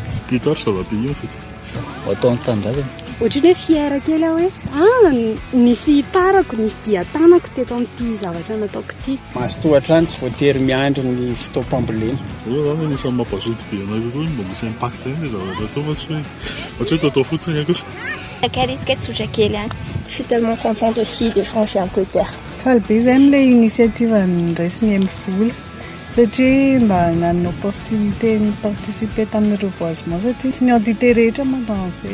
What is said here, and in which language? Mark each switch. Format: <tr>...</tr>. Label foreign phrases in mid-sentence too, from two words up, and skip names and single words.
<fr>Plus tard, ça va payer en fait. Autant de temps</fr> <mg>Ohatrany hoe fiera kely aho hoe nisy parako nisy dia tanako teto amin'ity zavatra nataoko ity. Mahazotohatra any tsy voatery miandry ny fotoam-pambolena. Io zany anisan'ny mampazoto be anareo koa mba misy impact ny zavatra atao fa tsy hoe tatao fotsiny akosa.</mg> <fr>Je suis tellement contente aussi de changer un peu de terre.</fr> <mg>Faly zany ilay initiative niraisiny amin'ny satria mba nanana opportunité ny participer tamin'ny reboisement satria tsy ny entité rehetra manao an'izay.</mg>